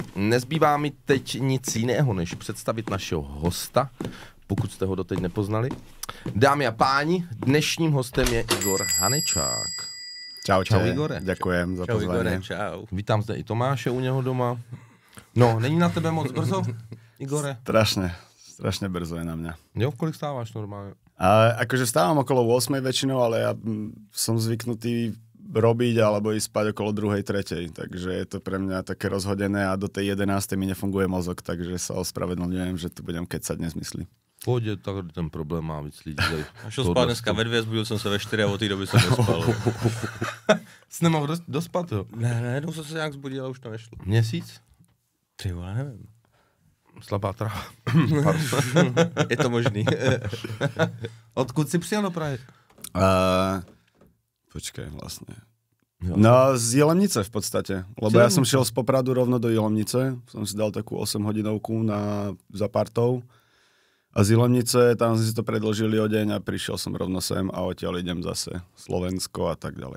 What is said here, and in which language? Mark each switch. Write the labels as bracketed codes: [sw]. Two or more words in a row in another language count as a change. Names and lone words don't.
[cs] Nezbývá mi teď nic jiného, než představit našeho hosta, pokud jste ho doteď nepoznali. Dámy a páni, dnešním hostem je Igor Hanečák. [sk] Čaute, [cs] čau Igore. [sk] Ďakujem za pozvanie. Čau. [cs] Vítám zde i Tomáše u něho doma. No, není na tebe moc brzo, Igore? [sk] Strašne brzo je na mňa. [cs] Jo, kolik stáváš normálne? [sk] Akože stávam okolo 8 väčšinou, ale ja som zvyknutý robiť alebo ísť spať okolo 2, 3, takže je to pre mňa také rozhodené a do tej 11 mi nefunguje mozog, takže sa ospravedlňujem, že tu budem kecať nezmysly. [cs] Pohodě, tak ten problém má víc lidí. A šel spát dneska ve 2, zbudil jsem se ve 4 a od té doby jsem nespal. Jsi nemohl dospat, jo? Ne, jednou jsem se nějak zbudil a už to nešlo. Měsíc? Ty vole, nevím. Slabá tráva. Je to možný. Odkud jsi přijel do Prahy? [sk] Počkaj, vlastne. Jo. No, z Jelemnice v podstate. Lebo ja som šiel z Popradu rovno do Jelemnice. Som si dal takú 8-hodinovku za partou. A z Jelemnice, tam sme si to predložili o deň a prišiel som rovno sem a odtiaľ idem zase Slovensko a tak ďalej.